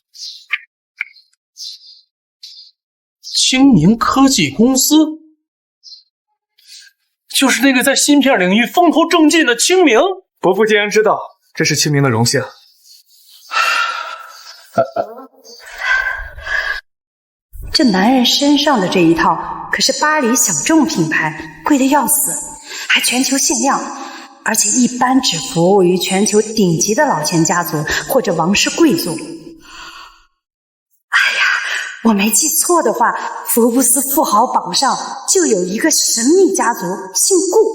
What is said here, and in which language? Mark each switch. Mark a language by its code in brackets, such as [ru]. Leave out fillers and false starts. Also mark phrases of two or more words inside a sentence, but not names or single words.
[zh] 清明科技公司，就是那個在芯片領域風頭正勁的清明。伯父既然知道，這是清明的榮幸。這男人身上的這一套可是巴黎小眾品牌，貴得要死，還全球限量，而且一般只服務於全球頂級的老錢家族或者王室貴族。我沒記錯的話，福布斯富豪榜上就有一個神秘家族，姓顧。